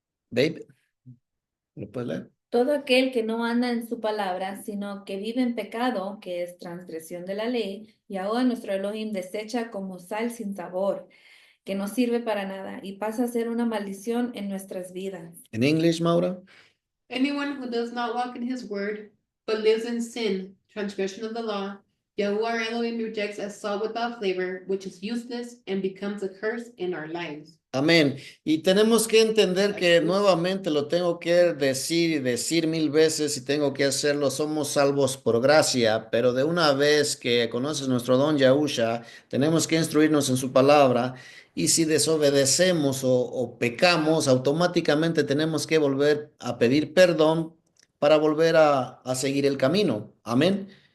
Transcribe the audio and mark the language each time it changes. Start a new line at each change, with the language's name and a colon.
Spanish: Babe, ¿lo puedes leer? Todo aquel que no anda en su palabra, sino que vive en pecado, que es transgresión de la ley, Yahuwah nuestro Elohim desecha como sal sin sabor, que no sirve para nada y pasa a ser una maldición en nuestras vidas. En English, Maura.
English: Anyone who does not walk in his word, but lives in sin, transgression of the law, Yahuwah Elohim rejects as salt without flavor, which is useless and becomes a curse in our lives.
Spanish: Amén. Y tenemos que entender que nuevamente lo tengo que decir y decir mil veces y tengo que hacerlo. Somos salvos por gracia, pero de una vez que conoces nuestro don Yahusha, tenemos que instruirnos en su palabra. Y si desobedecemos o pecamos, automáticamente tenemos que volver a pedir perdón para volver a seguir el camino. Amén.